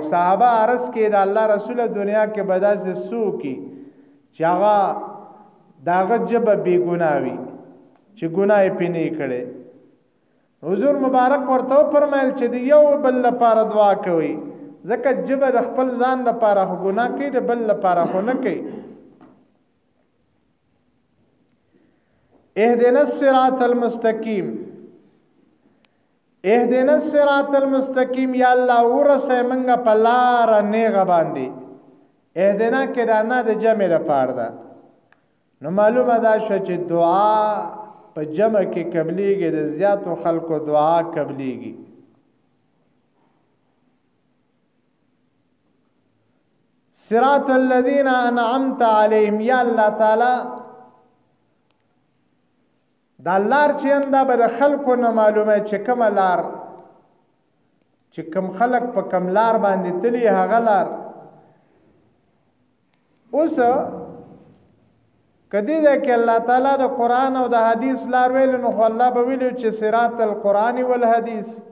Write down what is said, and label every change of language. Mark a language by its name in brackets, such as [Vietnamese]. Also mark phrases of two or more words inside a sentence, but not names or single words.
[Pashto] صحابه عرض کې د الله رسول دنیا کې به داسې څوک چې هغه د هغه جبه بی ګناه وي چې ګناه یې پې نه کړی. حضور مبارک ورته فرمایل چې د یو بل لپاره دعا کوي، ځکه جبه د خپل ځان لپاره خو ګناه کوي، د بل لپاره خو نه کوي. [Arabic] اهدنا الصراط المستقیم، اهدنا الصراط المستقیم، [Pashto] یا الله ورسه منګه په لاره نیغه باندې. اهدنا کې دا نه د جمع لپاره ده. نو معلومه دا شو چې دعا په جمع کې قبليږي، د زیاتو خلکو دعا قبليږي. [Arabic] صراط الذين انعمت عليهم، [Pashto] یا الله تعالی دا لار چې انده به د خلکو نه معلومه چې کومه لار چې کم خلق په کم لار باندې تلی هغه لار. اوس کدی دا کې الله تعالی د قرآن او د حدیث لار ویل نو خو الله به ویلو چې [Arabic] صراط القرآن والحدیث.